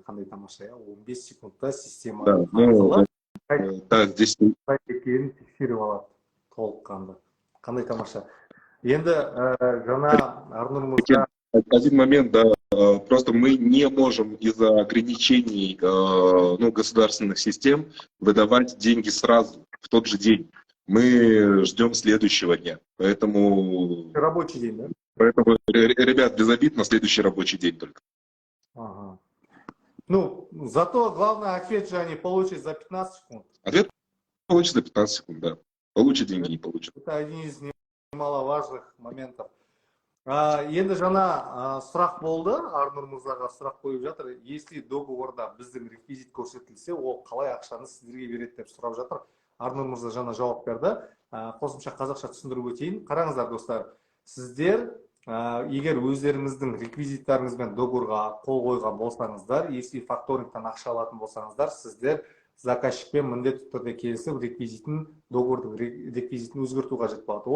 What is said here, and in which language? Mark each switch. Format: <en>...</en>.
<kk>Қандай тамаша, 15 секундта система арқылы</kk> <ru>да, здесь</ru> <kk>екенін тексеріп алады толыққанды. Қандай тамаша. Енді жаңа Арнұрымызға</kk> <ru>один момент, да, просто мы не можем из-за ограничений ну, государственных систем выдавать деньги сразу, в тот же день. Мы ждем следующего дня. Поэтому, рабочий день, да? Поэтому, ребят, без обид, на следующий рабочий день только. Ага. Ну, зато главное, ответ же они получат за 15 секунд. Ответ получит за 15 секунд, да. Получит деньги, не получит. Это один из немаловажных моментов.</ru> <kk>Енді жаңа сұрақ болды, Арнұр Мырзаға сұрақ қойып жатыр.</kk> <ru>Если</ru> <kk>договорда біздің реквизит көрсетілсе, ол қалай ақшаны сіздерге береді деп сұрап жатыр. Арнұр Мырза жаңа жауап берді. Қосымша қазақша түсіндіріп өтейін. Қараңыздар достар, сіздер егер өздеріңіздің реквизиттарыңызбен договорға қол қойған болсаңыздар,</kk> <ru>если</ru> <kk>факторингтан ақша алатын болсаңыздар, сіздер заказчикпен міндетті түрде келісіп договордың реквизитін өзгерту қажет болады.</kk>